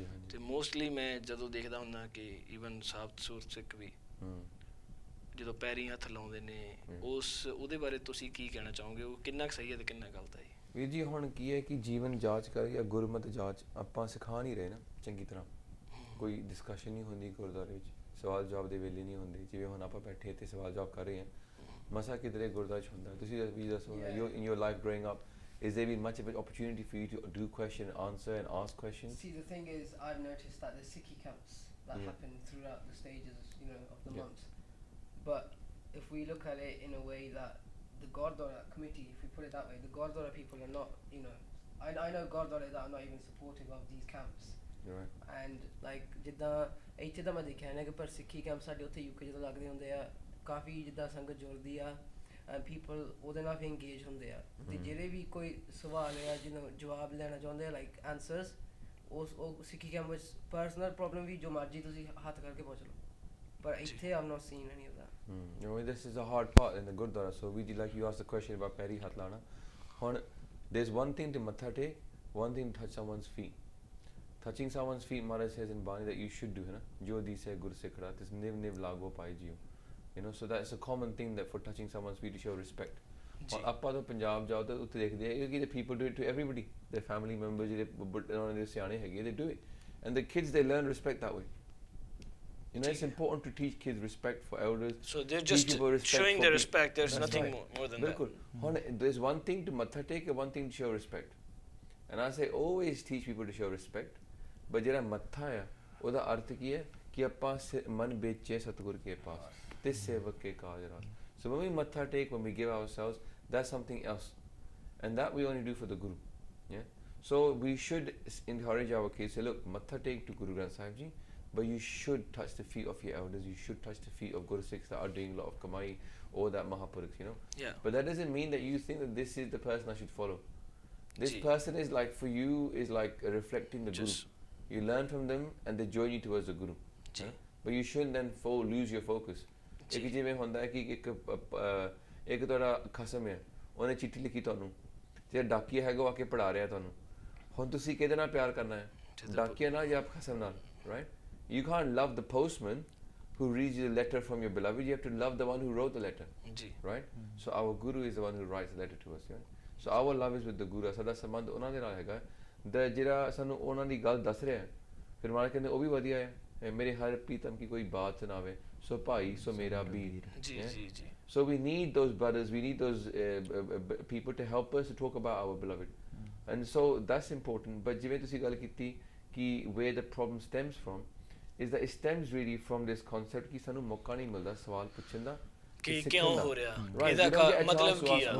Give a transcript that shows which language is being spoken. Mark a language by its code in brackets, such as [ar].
[pa] ਤੇ ਮੋਸਟਲੀ ਮੈਂ ਜਦੋਂ ਦੇਖਦਾ ਹੁੰਦਾ ਕਿ ਈਵਨ ਸਾਬਤ ਸੂਰਤ ਸਿੱਖ ਵੀ ਜਦੋਂ ਪੈਰੀਂ ਹੱਥ ਲਾਉਂਦੇ ਨੇ, ਉਹਦੇ ਬਾਰੇ ਤੁਸੀਂ ਕੀ ਕਹਿਣਾ ਚਾਹੋਗੇ? ਉਹ ਕਿੰਨਾ ਕੁ ਸਹੀ ਹੈ ਤੇ ਕਿੰਨਾ ਗਲਤ ਹੈ ਜੀ? ਵੀਰ ਜੀ ਹੁਣ ਕੀ ਹੈ ਕਿ ਜੀਵਨ ਜਾਂਚ ਕਰ ਜਾਂ ਗੁਰਮਤਿ ਜਾਂਚ ਆਪਾਂ ਸਿਖਾ ਨਹੀਂ ਰਹੇ ਨਾ ਚੰਗੀ ਤਰ੍ਹਾਂ। ਕੋਈ ਡਿਸਕਸ਼ਨ ਨਹੀਂ ਹੁੰਦੀ ਗੁਰਦੁਆਰੇ ਵਿੱਚ, ਸਵਾਲ ਜਵਾਬ ਦੇ ਵੇਲੇ ਨਹੀਂ ਹੁੰਦੇ। ਜਿਵੇਂ ਹੁਣ ਆਪਾਂ ਬੈਠੇ ਇੱਥੇ ਸਵਾਲ ਜਵਾਬ ਕਰ ਰਹੇ ਹਾਂ, ਮਸਾ ਕਿਧਰੇ ਗੁਰਦੁਆਰੇ 'ਚ ਹੁੰਦਾ। ਤੁਸੀਂ ਵੀ ਦੱਸੋ, [en] in your life growing up, is there been much of an opportunity for you to do question and answer and ask questions? See, the thing is, I've noticed that there's Sikhi camps that happen throughout the stages, you know, of the months. But if we look at it in a way that the Gurdwara committee, if we put it that way, the Gurdwara people are not, you know, I know Gurdwara that are not even supportive of these camps. Right. And like [pa] ਜਿੱਦਾਂ ਇੱਥੇ ਤਾਂ ਮੈਂ ਦੇਖਿਆ ਨਾ ਕਿ ਪਰ ਸਿੱਖੀ camp ਸਾਡੇ ਉੱਥੇ ਯੂਕੇ ਜਦੋਂ ਲੱਗਦੇ ਹੁੰਦੇ ਆ, ਕਾਫੀ ਜਿੱਦਾਂ ਸੰਗਤ ਜੁੜਦੀ ਆ, ਪੀਪਲ ਉਹਦੇ ਨਾਲ ਵੀ ਇੰਗੇਜ ਹੁੰਦੇ ਆ। ਤੇ ਜਿਹੜੇ ਵੀ ਕੋਈ ਸਵਾਲ ਆ ਜਿਹਨੂੰ ਜਵਾਬ ਲੈਣਾ ਚਾਹੁੰਦੇ ਆ, ਲਾਈਕ ਆਨਸਰਸ, ਉਹ ਸਿੱਖੀ ਕੈਂਪ ਵਿੱਚ ਪਰਸਨਲ ਪ੍ਰੋਬਲਮ ਵੀ ਜੋ ਮਰਜ਼ੀ ਤੁਸੀਂ ਹੱਥ ਕਰਕੇ ਪੁੱਛ ਲਓ। ਪਰ ਇੱਥੇ [en] I've not seen any of that. You know, this is a hard part in the Gurdwara. So we like you asked the question about peri hath lana. There's one thing to matha take, one thing to touch someone's feet. Touching someone's feet, Maharaj says in Bani that you should do, है ना, [pa] जो दी से गुर सिखड़ा, this niv lago pi Jio, [en] you know, so that's a common thing that for touching someone's feet to show respect. [pa] और ਆਪਾਂ तो पंजाब जाओ तो उत्ते देखते हैं कि [en] the people do it to everybody, their family members, [pa] ਜਿਹੜੇ ਸਿਆਣੇ ਹੈਗੇ, [en] they do it, and the kids they learn respect that way. You know, it's important to teach kids respect for elders. So they're just showing their respect. There's nothing more than that. ਹੁਣ there's one thing to matha take and one thing to show respect, and I say always teach people to show respect. [pa] but ਜਿਹੜਾ ਮੱਥਾ ਆ ਉਹਦਾ ਅਰਥ ਕੀ ਹੈ ਕਿ ਆਪਾਂ ਮਨ ਵੇਚੇ ਸਤਿਗੁਰ ਕੇ ਪਾਸ ਤੇ ਸੇਵਕ ਕੇ ਕਾਜ ਰਾਸ. [en] So when we matha take, when we give ourselves, that's something else, and that we only do for the Guru. Yeah. So we should encourage our kids, say, look, matha take to Guru Granth Sahib Ji, but you should touch the feet of your elders. You should touch the feet of Guru Sikhs that are doing a lot of kamai or that Mahapurukhs, you know. Yeah. But that doesn't mean that you think that this is the person I should follow. This person is like, for you, is like reflecting the Guru. You learn from them and they join you towards the Guru. Yeah? But you shouldn't then lose your focus. [pa] ਇੱਕ ਜਿਵੇਂ ਹੁੰਦਾ ਹੈ ਕਿ ਇੱਕ ਤੁਹਾਡਾ ਖਸਮ ਹੈ, ਉਹਨੇ ਚਿੱਠੀ ਲਿਖੀ ਤੁਹਾਨੂੰ, ਜਿਹੜਾ ਡਾਕੀਆ ਹੈਗਾ ਉਹ ਆ ਕੇ ਪੜ੍ਹਾ ਰਿਹਾ ਤੁਹਾਨੂੰ, ਹੁਣ ਤੁਸੀਂ ਕਿਹਦੇ ਨਾਲ ਪਿਆਰ ਕਰਨਾ ਹੈ, ਡਾਕੀਆ ਨਾਲ ਜਾਂ ਖਸਮ ਨਾਲ, right? [en] You can't love the postman who reads you the letter from your beloved. You have to love the one who wrote the letter, right? So our Guru is the one who writes the letter to us, right? So our love is with the Guru. [pa] ਸਾਡਾ ਸੰਬੰਧ ਉਹਨਾਂ ਦੇ ਨਾਲ ਹੈਗਾ, ਜਿਹੜਾ ਸਾਨੂੰ ਉਹਨਾਂ ਦੀ ਗੱਲ ਦੱਸ ਰਿਹਾ ਹੈ, ਫਿਰ ਮਾਰ ਕਹਿੰਦੇ ਉਹ ਵੀ ਵਧੀਆ ਹੈ, ਮੇਰੇ ਹਰ ਪ੍ਰੀਤਮ ਕੀ ਕੋਈ ਬਾਤ ਸੁਣਾਵੇ, ਸੋ ਭਾਈ ਸੋ ਮੇਰਾ ਵੀਰ. [en] So we need those brothers, we need those people to help us to talk about our beloved, and so that's important. But [pa] ਜਿਵੇਂ ਤੁਸੀਂ ਗੱਲ ਕੀਤੀ ਕਿ [en] where the problem stems from is that it stems really from this concept [pa] ਕਿ ਸਾਨੂੰ ਮੌਕਾ ਨਹੀਂ ਮਿਲਦਾ ਸਵਾਲ ਪੁੱਛਣ ਦਾ ਕਿ ਕਿਉਂ ਹੋ ਰਿਹਾ, ਇਹਦਾ ਮਤਲਬ ਕੀ ਆ,